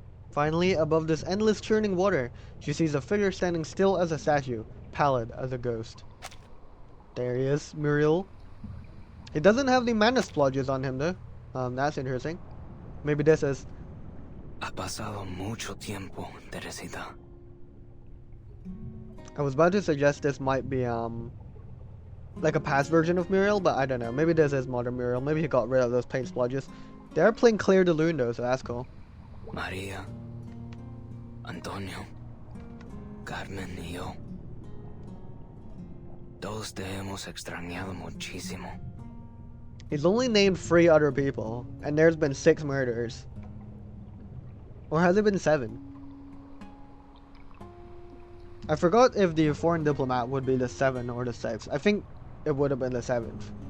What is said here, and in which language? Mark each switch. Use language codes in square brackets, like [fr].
[en] Finally, above this endless churning water, she sees a figure standing still as a statue, pallid as a ghost. There he is, Muriel. He doesn't have the mana splodges on him though. That's interesting. Maybe this is... [es] Ha pasado mucho tiempo, Teresita. [en] I was about to suggest this might be, like a past version of Muriel, but I don't know. Maybe this is modern Muriel. Maybe he got rid of those paint splodges. They're playing Claire de Lune though, so that's cool. [es] Maria, Antonio, Carmen y yo. Todos te hemos extrañado muchísimo. [en] He's only named 3 other people, and there's been 6 murders. Or has it been 7? I forgot if the foreign diplomat would be the 7th or the 6th. I think it would have been the 7th.